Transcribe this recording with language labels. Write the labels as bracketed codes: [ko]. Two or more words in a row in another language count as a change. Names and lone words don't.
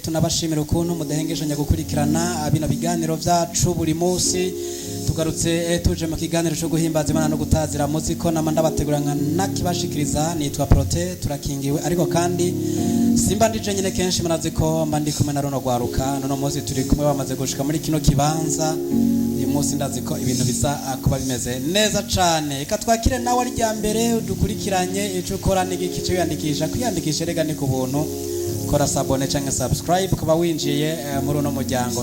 [rn] Tunabashimira ukuntu mudahengeje gukurikirana bino biganiro byacu buri munsi. Tugarutse tuje mu kiganiro cyo guhimbaza Imana no gutazira muziko namanda bategurana nakibashikiriza. Nitwa Prote, turakingiwe ariko kandi simba ndije nyine kenshi muraziko mba ndi kumwe na Rono Gwaruka. Nono munsi turi kumwe bamaze gushika muri kino kibanza. Munsi ndaziko ibintu bisa kuba bimeze neza cyane. Eka twakire nawe ari rya mbere dukurikiranye icyo ukora n'igiki cyo kwiyandikisha rega ni ku buntu. Kora sabone cyangwa subscribe kuba winjiye muri uno muryango.